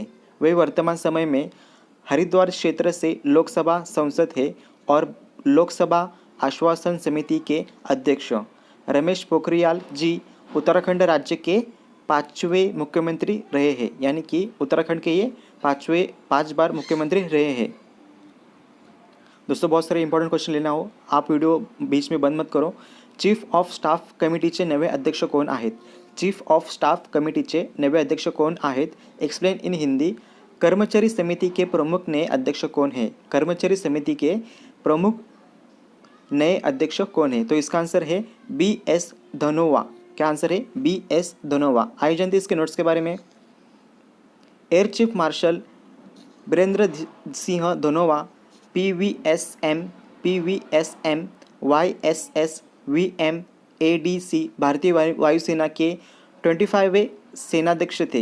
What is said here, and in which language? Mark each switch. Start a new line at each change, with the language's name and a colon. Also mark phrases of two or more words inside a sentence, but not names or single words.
Hindi: वे वर्तमान समय में हरिद्वार क्षेत्र से लोकसभा सांसद है और लोकसभा आश्वासन समिति के अध्यक्ष। रमेश पोखरियाल जी उत्तराखंड राज्य के 5वें मुख्यमंत्री रहे हैं, यानी कि उत्तराखंड के ये 5 बार मुख्यमंत्री रहे हैं। दोस्तों, बहुत सारे
English: important question
Hindi: लेना हो, आप वीडियो बीच में बंद मत करो।
English: Chief of Staff
Marathi: कमिटीचे नवे अध्यक्ष कोण आहेत?
English: Chief of Staff
Marathi: कमिटीचे नवे अध्यक्ष कोण आहेत?
English: Explain in Hindi.
Hindi: कर्मचारी समिति के प्रमुख नए अध्यक्ष कौन है? कर्मचारी समिति के प्रमुख नए अध्यक्ष कौन है? तो इसका आंसर है BS धनोवा। क्या आंसर है? BS धनोवा। आई जानते इसके नोट्स के बारे में। एयर चीफ मार्शल बीरेंद्र सिंह धनोवा PVSM, YSS, VM, ADC भारतीय वायुसेना के 25वें सेनाध्यक्ष थे।